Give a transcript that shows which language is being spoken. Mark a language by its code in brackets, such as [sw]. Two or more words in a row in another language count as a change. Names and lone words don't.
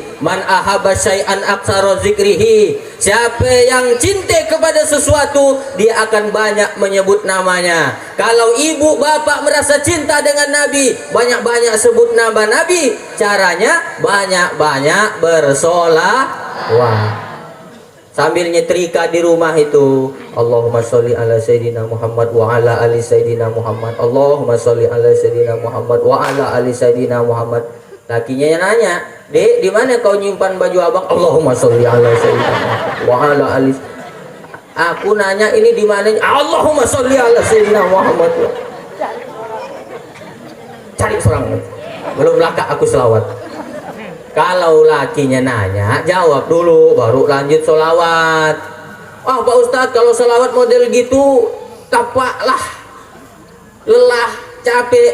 [ar] من أحب شيئا أكثر ذكره. [id] Siapa yang cinta kepada sesuatu, dia akan banyak menyebut namanya. Kalau ibu bapak merasa cinta dengan Nabi, banyak-banyak sebut nama Nabi. Caranya banyak-banyak bersolawat. Sambil nyetrika di rumah itu, [ar] اللهم صل على سيدنا محمد وعلى آل سيدنا محمد wa ala ali Sayyidina Muhammad. اللهم صل على سيدنا محمد وعلى آل سيدنا محمد wa ala ali Sayyidina Muhammad. [id] Lakinya yang nanya, Dek, di mana kau nyimpan baju abang? [ar] اللهم صل على سيدنا محمد وعلى آل. [id] Aku nanya ini di mana? [ar] اللهم صل على سيدنا محمد. [id] Cari seorang. Belum lakak aku selawat. Kalau lakinya nanya, jawab dulu, baru lanjut solawat. Oh Pak Ustadz, kalau solawat model gitu, kapaklah, lelah, capek.